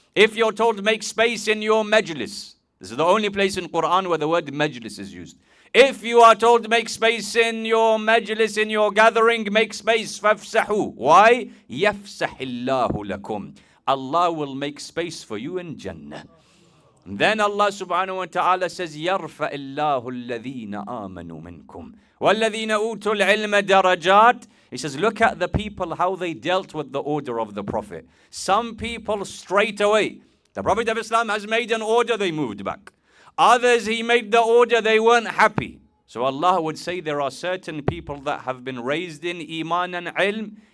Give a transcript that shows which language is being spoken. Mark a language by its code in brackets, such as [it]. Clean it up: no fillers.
[en] If you're told, make space in your majlis. This is the only place in Quran where the word majlis is used. If you are told, make space in your majlis, in your gathering, make space, فَافْسَحُوا. [ar] Why? يَفْسَحِ اللَّهُ لَكُمْ. [en] Allah will make space for you in Jannah. [ar] And then Allah subhanahu wa ta'ala says, يَرْفَعِ اللَّهُ الَّذِينَ آمَنُوا مِنْكُمْ وَالَّذِينَ أُوتُوا الْعِلْمَ دَرَجَاتٍ. [en] He says, look at the people, how they dealt with the order of the Prophet. Some people straight away, the Prophet of Islam has made an order, they moved back. Others, he made the order, they weren't happy. So Allah would say there are certain people that have been raised in Iman and Ilm.